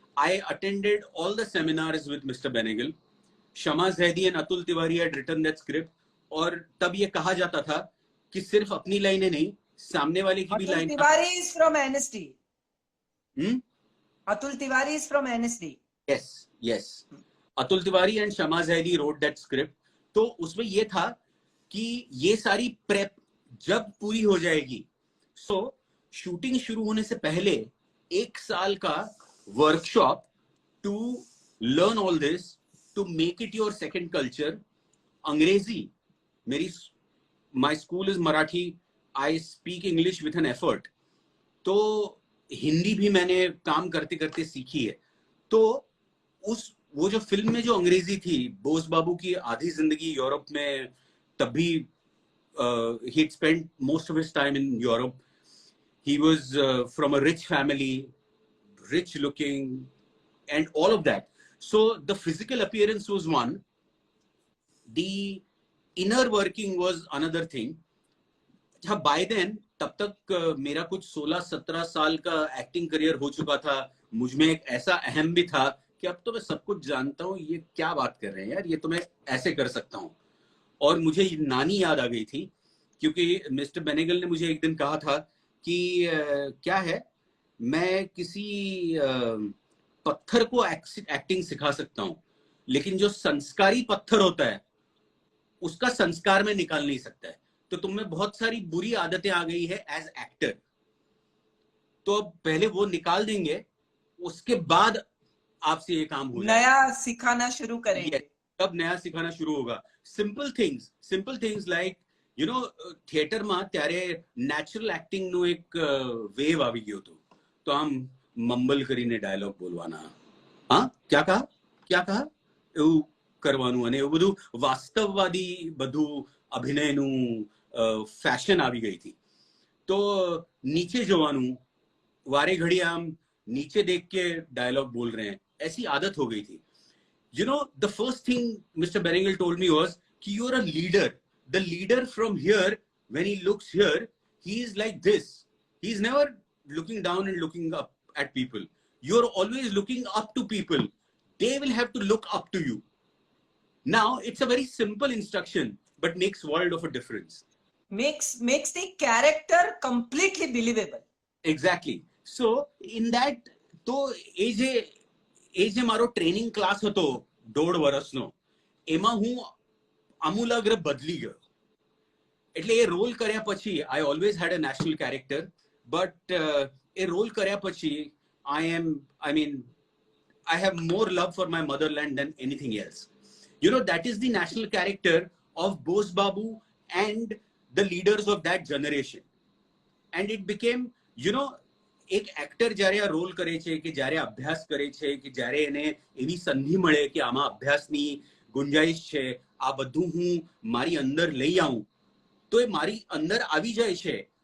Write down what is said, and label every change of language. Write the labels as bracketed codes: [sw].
[en] I attended all the seminars with Mr. Benegal. Shama Zaidi and Atul Tiwari had written that script. [hi] और तब ये कहा जाता था कि सिर्फ अपनी लाइनें नहीं, सामने वाले की भी line. [en] Tiwari is from NSD. Hmm? Atul Tiwari is from NSD. Yes yes, Atul Tiwari and Shama Zaidi wrote that script. [hi] तो उसमें ये था कि ये सारी प्रेप जब पूरी हो जाएगी, सो शूटिंग शुरू होने से पहले 1 साल का workshop [en] To learn all this, to make it your second culture. [hi] अंग्रेजी मेरी, [en] My school is Marathi, I speak English with an effort. [hi] तो हिंदी भी मैंने काम करते करते सीखी है. तो वो जो फिल्म में जो अंग्रेजी थी, बोस बाबू की आधी जिंदगी यूरोप में, तब भी [en] he spent most of his time in Europe. He was from a rich family, rich looking, and all of that. So the physical appearance was one. The inner working was another thing. [hi] हाँ, [en] by then [hi] तब तक मेरा कुछ 16-17 साल का acting career हो चुका था. मुझ में एक ऐसा अहम भी था कि अब तो मैं सब कुछ जानता हूँ, ये क्या बात कर रहे हैं यार, ये तो मैं ऐसे कर सकता हूँ. और मुझे नानी याद आ गई थी, क्योंकि मिस्टर बेनेगल ने मुझे एक दिन कहा था कि क्या है, मैं किसी पत्थर को एक्टिंग सिखा सकता हूँ, लेकिन जो संस्कारी पत्थर होता है उसका संस्कार में निकाल नहीं सकता है. तो तुम में बहुत सारी बुरी आदतें आ गई है एज एक्टर, तो अब पहले वो निकाल देंगे, उसके बाद आपसे ये काम हो जाएगा. नया सिखाना शुरू करेंगे. तब नया सिखाना शुरू होगा. [en] simple things like you know, [gu] થિયેટરમાં ત્યારે નેચરલ એક્ટિંગનું એક વેવ આવી ગયો હતો. તો આમ મમ્બલ કરીને ડાયલોગ બોલવાના, [hi] હા ક્યા કહા [gu] એવું કરવાનું, અને એવું બધું વાસ્તવવાદી બધું અભિનયનું ફેશન આવી ગઈ હતી. તો નીચે જોવાનું, વારે ઘડી આમ નીચે દેખ [hi] के डायलॉग बोल रहे हैं, ऐसी आदत हो गई थी. [en] You know, the first thing Mr. Benengel told me was कि you're a leader. The leader from here, when he looks here, he is like this. He's never looking down and looking up at people. You're always looking up to people. They will have to look up to you. Now, it's a very simple instruction, but makes world of a difference. Makes the character completely believable. Exactly. So, in that, [gu] તો એ જે મારો training class હતો 1.5 વર્ષનો, એમાં હું આમૂલાગ્ર બદલી ગયો. એટલે એ રોલ કર્યા પછી [en] I always had a national character, [gu] but A role કર્યા પછી [en] I have more love for my motherland than anything else. You know, that is the national character of Bose Babu and the leaders of that generation. And it became, you know, [gu] એક actor જ્યારે આ role કરે છે, કે જ્યારે અભ્યાસ કરે છે, કે જ્યારે એને એવી સંધિ મળે કે આમાં અભ્યાસની ગુંજાઈશ છે, આ બધું હું મારી અંદર લઈ આવું, તો એ મારી અંદર આવી જાય છે.